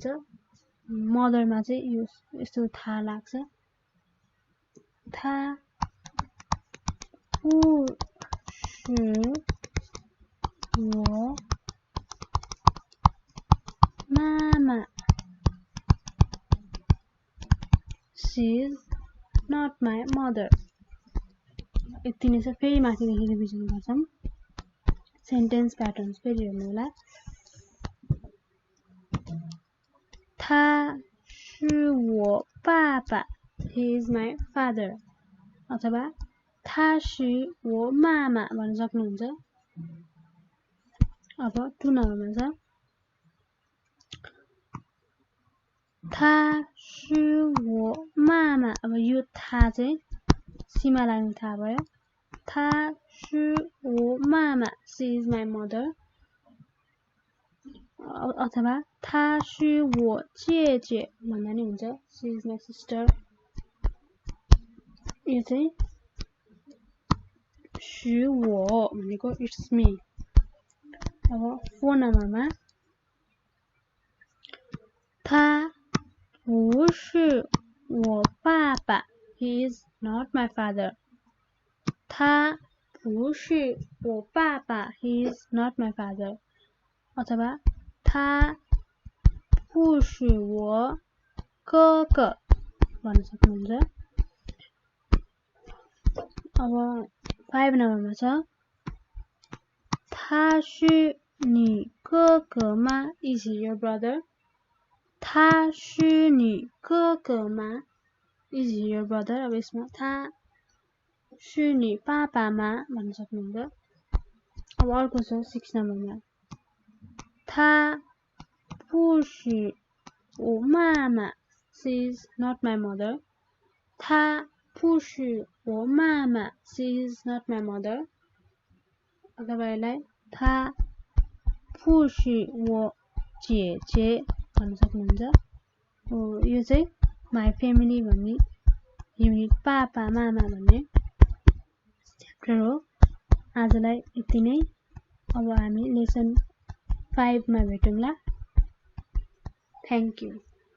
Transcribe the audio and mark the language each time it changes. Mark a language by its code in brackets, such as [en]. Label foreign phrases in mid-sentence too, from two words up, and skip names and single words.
[ne] मदरमा चाहिँ यो यस्तो था लाग्छ [zh] 她不是我妈妈 [en] she is not my mother. [ne] यति नै छ. फेरि माथिदेखि रिभिजन गर्छौं. सेन्टेन्स प्याटर्न्स फेरि हेर्नु होला. [zh] 他是我爸爸 [en] he is my father [zh] अथवा 他是我妈妈 [ne] भन्न सक्नुहुन्छ अब 2 नम्बरमा छ [zh] 他是我妈妈 [ne] अब यो 他चाहिँ सीमा लाग्नु थाहा भयो [zh] 他是我妈妈 [en] she is my mother [ne] अथवा [zh] 她是我姐姐 [ne] भन्दा नि हुन्छ [en] she is my sister [ne] यो चाहिँ 是我 भनेको [en] it's me [ne] अब 4 नम्बरमा [zh] 他不是我爸爸 [en] he is not my father [zh] 他不是我爸爸 [en] he is not my father [zh] अथवा 他不是我哥哥 [ne] भन्न सक्नुहुन्छ अब 5 नम्बरमा छ [zh] 他是你哥哥吗 [en] is he your brother [zh] 他是你哥哥吗 [en] is he your [ne] brother अब यसमा [zh] 他是你爸爸吗 [ne] भन्न सक्नुहुन्छ अब अर्को छ 6 नम्बरमा 她 [zh] 不是我妈妈 [en] she is not my mother [zh] 她不是我妈妈 [en] she is not my mother [ne] अथवा यसलाई [zh] 她不是我姐姐 [ne] भन्न सक्नुहुन्छ यो चाहिँ [en] my family [ne] भन्ने युनिट पापा मामा भन्ने च्याप्टर हो आजलाई यति नै अब हामी लेसन 5 मा भेटौँला [en] thank you